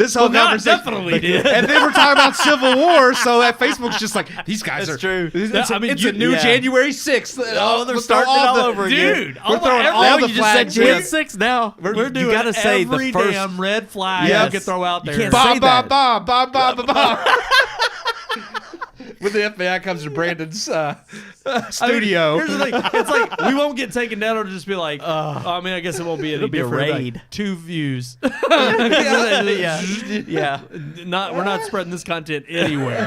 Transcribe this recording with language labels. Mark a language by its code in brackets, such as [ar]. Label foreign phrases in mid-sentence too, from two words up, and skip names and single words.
[en] This whole conversation definitely did. And then we're talking about Civil War, so that Facebook's just like these guys are. True. It's a new January 6th. Oh, they're starting it all over again. Dude, we're throwing all the flags. Jan 6 now. We're doing you gotta say every the first damn red flag you can throw out there. You can't Ba say ba that. ba ba ba ba ba. When the FBI comes to Brandon's studio, Here's the thing: it's like we won't get taken down. It'll just be like, I mean, I guess it won't be any It'll be a different. raid. Like 2 views. Yeah. We're not spreading this content anywhere.